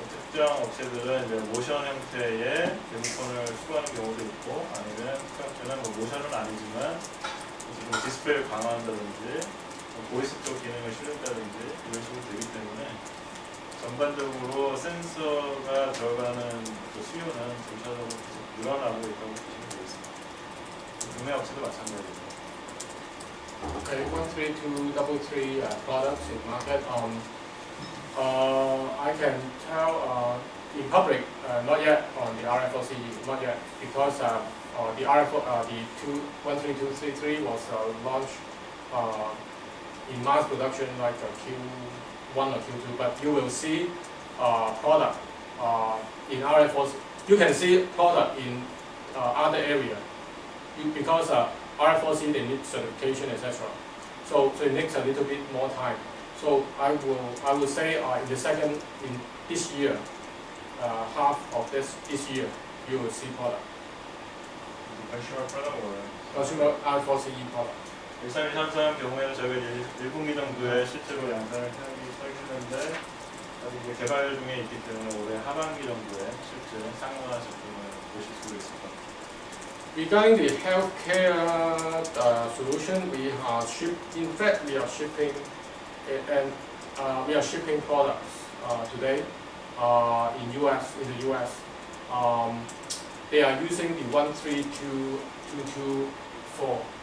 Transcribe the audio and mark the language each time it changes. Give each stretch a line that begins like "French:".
Korean: 특정 업체들은 이제 모션 형태의 리모컨을 추구하는 경우도 있고 아니면 특정 업체는 뭐 모션은 아니지만 좀 디스플레이를 강화한다든지 보이스 쪽 기능을 실는다든지 이런 식으로 되기 때문에 전반적으로 센서가 들어가는 그 수요는 전체적으로 계속 늘어나고 있다고 보시면 되겠습니다. 국내 업체도 마찬가지입니다.
English: Okay, 13233 products in market. I can tell in public, not yet on the RF4CE, not yet, because the the 13233 was launched in mass production like Q1 or Q2, but you will see product in RF4CE. You can see product in other area because RF4CE they need certification, etc. So it takes a little bit more time. So I will say in this year, half of this year, you will see product. consumer product or Consumer RF4CE product.
Korean: 1333 경우에는 저희가 1분기 정도에 실제로 양산을 하겠는데 아직 이제 개발 중에 있기 때문에 올해 하반기 정도에 실제 상용화 제품을 보실 수 있을 것 같아요.
English: Regarding the healthcare solution, we are shipping and we are shipping products today in the US. They are using the 13224.